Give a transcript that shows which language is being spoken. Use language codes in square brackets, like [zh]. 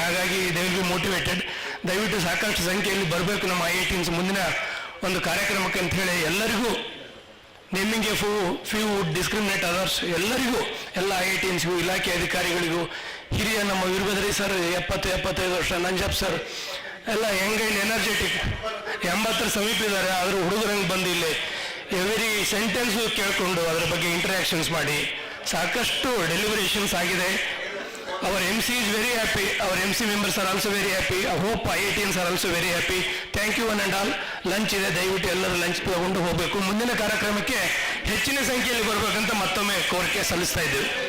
[kn] ಹಾಗಾಗಿ [en] They will be motivated. [kn] ದಯವಿಟ್ಟು ಸಾಕಷ್ಟು ಸಂಖ್ಯೆಯಲ್ಲಿ ಬರಬೇಕು ನಮ್ಮ IITs ಮುಂದಿನ ಒಂದು ಕಾರ್ಯಕ್ರಮಕ್ಕೆ ಅಂತ ಹೇಳಿ ಎಲ್ಲರಿಗೂ, [en] naming a few discriminate others, [kn] ಎಲ್ಲರಿಗೂ, ಎಲ್ಲ IITsಗೂ, ಇಲಾಖೆ ಅಧಿಕಾರಿಗಳಿಗೂ, ಹಿರಿಯ ನಮ್ಮ ವೀರಭದ್ರಯ್ಯ ಸರ್ 70-75 ವರ್ಷ, ನಂಜಪ್ಪ ಸರ್ ಎಲ್ಲ [en] young and energetic [kn] 80 ಸಮೀಪ ಇದ್ದಾರೆ. ಆದರೂ ಹುಡುಗರಂಗೆ ಬಂದು ಇಲ್ಲಿ ಎವ್ರಿ ಸೆಂಟೆನ್ಸು ಕೇಳಿಕೊಂಡು ಅದರ ಬಗ್ಗೆ ಇಂಟರಾಕ್ಷನ್ಸ್ ಮಾಡಿ ಸಾಕಷ್ಟು ಡೆಲಿವರೇಷನ್ಸ್ ಆಗಿದೆ. [en] Our MC is very happy. Our MC members are also very happy. I hope IITians are also very happy. Thank you one and all. [kn] Lunch ಇದೆ, ದಯವಿಟ್ಟು ಎಲ್ಲರೂ ಲಂಚ್ ತಗೊಂಡು ಹೋಗಬೇಕು. ಮುಂದಿನ ಕಾರ್ಯಕ್ರಮಕ್ಕೆ ಹೆಚ್ಚಿನ ಸಂಖ್ಯೆಯಲ್ಲಿ ಬರಬೇಕಂತ ಮತ್ತೊಮ್ಮೆ ಕೋರಿಕೆ ಸಲ್ಲಿಸ್ತಾ ಇದ್ದೀವಿ.